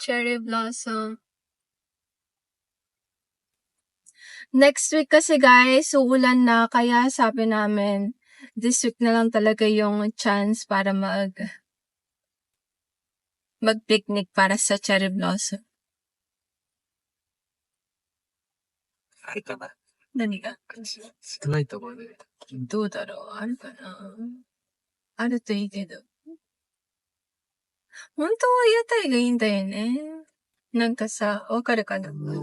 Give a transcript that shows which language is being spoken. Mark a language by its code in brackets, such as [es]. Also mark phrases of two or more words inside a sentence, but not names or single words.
[en] Cherry blossom. [tl] Next week kasi guys, uulan na. Kaya sabi namin, [en] this week [tl] na lang talaga yung chance para mag-picnic para sa [en] cherry blossom. [ja] あるかな？何が？少ないと思うね。どうだろう？あるかな？あるといいけど。本当は屋台がいいんだよね。なんかさ、わかるかな？